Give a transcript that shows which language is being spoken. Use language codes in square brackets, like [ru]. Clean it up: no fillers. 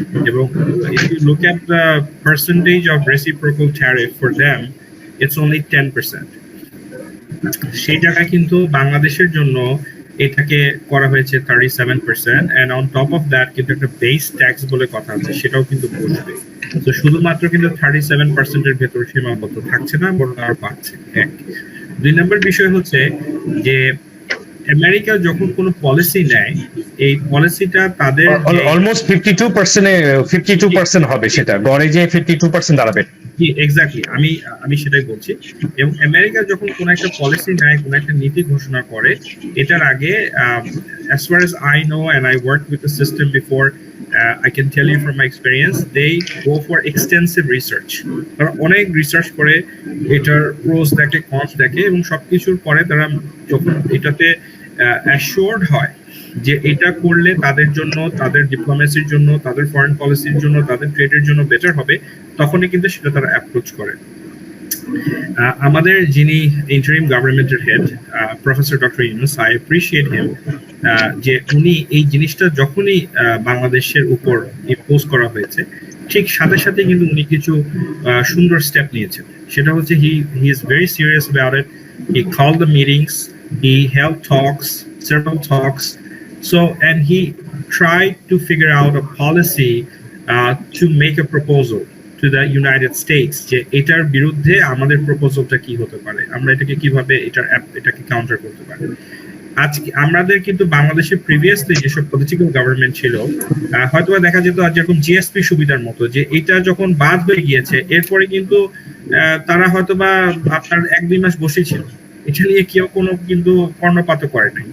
[en] এবং if you look at the percentage of reciprocal tariff for them, it's only 10%. [bn] সেই জায়গায় কিন্তু বাংলাদেশের জন্য এটাকে করা হয়েছে 37%, [en] and on top of that [bn] কিন্তু একটা বেস ট্যাক্স বলে কথা আছে, সেটাও কিন্তু বসবে। তো শুধুমাত্র কিন্তু 37% এর ভেতর সীমাবদ্ধ থাকছে না, বরং আরো বাড়ছে। এক। 2 নম্বর বিষয় হচ্ছে যে আমেরিকা যখন কোনো পলিসি নেয়, এই পলিসিটা তাদের অলমোস্ট 52% হবে, সেটা গড়ে যে 52% দাঁড়াবে। এক্স্যাক্টলি, আমি সেটাই বলছি। এবং আমেরিকা যখন কোন একটা পলিসি নেয়, কোন একটা নীতি ঘোষণা করে, এটার আগে [en] as far as I know and I worked with the system before, I can tell you from my experience, they go for extensive research. [bn] তারা অনেক রিসার্চ করে, এটার প্রোস দেখে, কনস দেখে, এবং সবকিছুর পরে তারা যখন এটাতে অ্যাসিওরড হয় যে এটা করলে তাদের জন্য, তাদের ডিপ্লোমেসির জন্য, তাদের ফরেন পলিসির জন্য, তাদের ট্রেডের জন্য বেটার হবে, তখনই কিন্তু সেটা তারা অ্যাপ্রোচ করে। আমাদের যিনি ইন্টারিম গভর্নমেন্টের head, professor doctor Yunus, [en] I appreciate him, [bn] যে উনি এই জিনিসটা যখনই বাংলাদেশের উপর ইম্পোজ করা হয়েছে, ঠিক সাথে সাথে কিন্তু উনি কিছু সুন্দর স্টেপ নিয়েছেন। সেটা হচ্ছে [en] He is very serious about it. He called the meetings, he held talks, several talks. So, and he tried to figure out a policy to make a proposal to the United States [bn] যে এটার বিরুদ্ধে আমাদের প্রপোজালটা কি হতে পারে, আমরা এটাকে কিভাবে এটাকে কাউন্টার করতে পারি। আজকে আমাদের কিন্তু বাংলাদেশের প্রিভিয়াসলি যেসব পলিটিক্যাল গভর্নমেন্ট ছিল, হয়তো দেখা যেত যেরকম জিএসপি সুবিধার মতো, যে এটা যখন বাদ হয়ে গিয়েছে, এরপরে কিন্তু তারা হয়তোবা আপনার 1-2 মাস বসেছিল, এটা নিয়ে কেউ কোনো কিন্তু কর্ণপাত করে নাই।